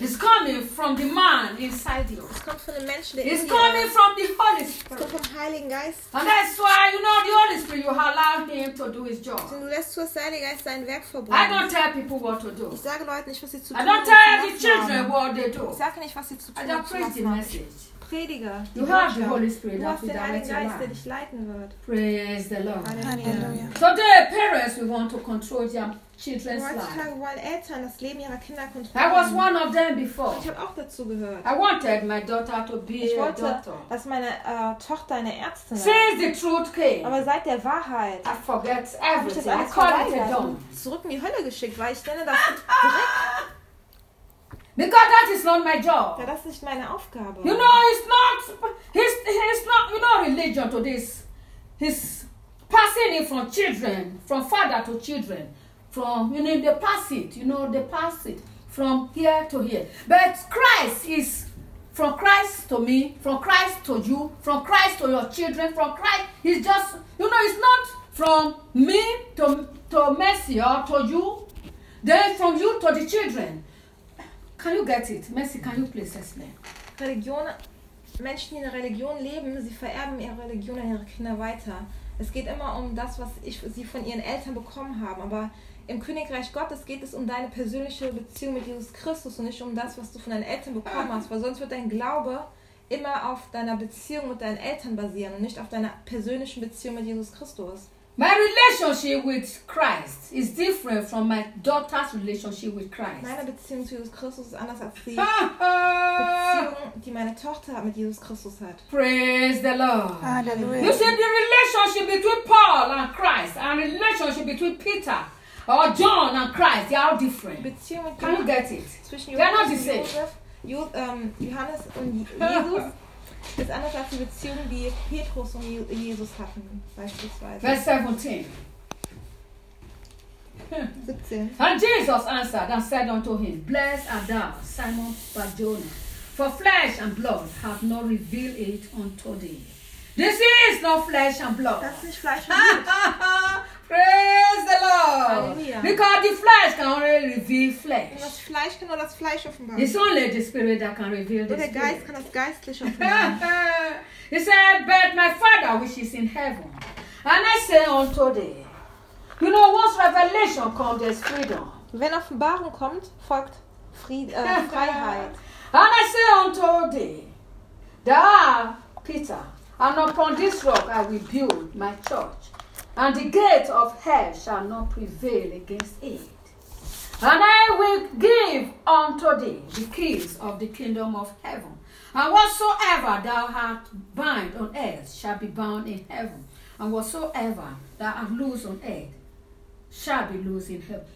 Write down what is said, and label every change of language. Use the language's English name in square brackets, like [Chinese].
[English] It's coming from the man inside you. [German] Es kommt von dem Menschen, der [English] It's coming [German] in dir. [English] From the Holy Spirit. [German] Es kommt vom Heiligen Geist. [English] And that's why you know the Holy Spirit, you allow him to do his job. [German] Du lässt zu, dass der Heilige Geist sein Werk vollbringt. [English] I don't tell people what to do. [German] Ich sage Leuten nicht, was sie zu tun. [English] I don't tell the children what they do. [German] Ich sage nicht, was sie zu tun. [English] I don't preach the message. [German] Prediger, [English] you have the Holy Spirit. [German] Du hast den Heiligen Geist, der dich leiten wird. [English] Praise the Lord. [German] Halleluja. [English] Today, parents, we want to control their children's life. [German] Heute wollen Eltern das Leben ihrer Kinder kontrollieren. [English] I was one of them before. [German] Ich habe auch dazu gehört. [English] I wanted my daughter to be [German] ich wollte, [English] a doctor. [German] Dass meine Tochter eine Ärztin ist. [English] Since the truth came. [German] Aber seit der Wahrheit. [English] I forget everything. [German] Hab ich das alles verleiht. Zurück in die Hölle geschickt, weil ich denke, dass direkt [English] Because that is not my job. [German] Ja, das ist nicht meine Aufgabe. [English] You know, it's not. You know, religion to this, is passing it from children, from father to children, from you know they pass it. You know they pass it from here to here. But Christ is from Christ to me, from Christ to you, from Christ to your children, from Christ. He's just you know, it's not from me to Mercy or to you, then from you to the children. Can you get it? Mercy, can you please explain? [German] Religion, Menschen, die in der Religion leben, sie vererben ihre Religion an ihre Kinder weiter. Es geht immer um das, was sie von ihren Eltern bekommen haben. Aber im Königreich Gottes geht es um deine persönliche Beziehung mit Jesus Christus und nicht um das, was du von deinen Eltern bekommen hast. Weil sonst wird dein Glaube immer auf deiner Beziehung mit deinen Eltern basieren und nicht auf deiner persönlichen Beziehung mit Jesus Christus. [English] My relationship with Christ is different from my daughter's relationship with Christ. [German] Meine Beziehung zu Jesus Christus ist anders als die Beziehung, die meine Tochter mit Jesus Christus hat. [English] Praise the Lord. Hallelujah. You see, the relationship between Paul and Christ and the relationship between Peter or John and Christ, they are different. [German] Beziehung mit [English] Can you get it? They are not the same. [German] Johannes und Jesus. Das ist anders als die Beziehung, die Petrus und Jesus hatten, beispielsweise. Vers 17. [English] 17. And Jesus answered and said unto him, Blessed art thou, Simon Barjona, for flesh and blood have not revealed it unto thee. This is not flesh and blood. Das ist nicht Fleisch und Blut. Praise the Lord. Halleluja. Because the flesh can only reveal flesh. Und das Fleisch kann nur das Fleisch offenbaren. It's only the spirit that can reveal the spirit. Der Geist kann das Geistliche offenbaren. He said, but my Father which is in heaven. And I say unto thee. You know, once revelation comes, there's freedom. Wenn Offenbarung kommt, folgt Freiheit. And I say unto thee. Da, Peter. And upon this rock I will build my church, and the gate of hell shall not prevail against it. And I will give unto thee the keys of the kingdom of heaven. And whatsoever thou hast bind on earth shall be bound in heaven, and whatsoever thou hast loose on earth shall be loose in heaven.